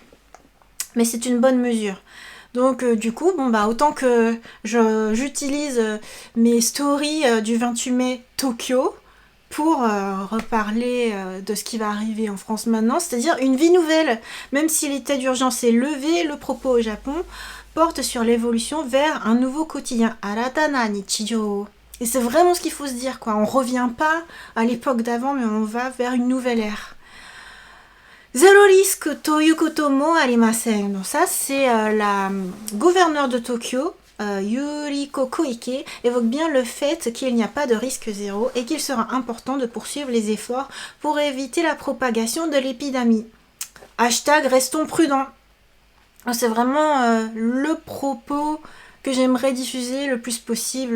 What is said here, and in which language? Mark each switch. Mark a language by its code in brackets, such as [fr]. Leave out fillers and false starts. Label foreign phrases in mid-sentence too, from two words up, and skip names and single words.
[fr] Mais c'est une bonne mesure. Donc du coup, autant que j'utilise mes stories du 28 mai Tokyo pour reparler de ce qui va arriver en France maintenant, c'est-à-dire une vie nouvelle. Même si l'état d'urgence est levé, le propos au Japon porte sur l'évolution vers un nouveau quotidien. [ja] 新たな日常. [fr] Et c'est vraiment ce qu'il faut se dire, quoi. On revient pas à l'époque d'avant, mais on va vers une nouvelle ère. [en] Zero risk [ja] ということもありません. [fr] Donc ça, c'est la gouverneure de Tokyo, Yuriko Koike, évoque bien le fait qu'il n'y a pas de risque zéro et qu'il sera important de poursuivre les efforts pour éviter la propagation de l'épidémie. Hashtag restons prudents. C'est vraiment le propos que j'aimerais diffuser le plus possible.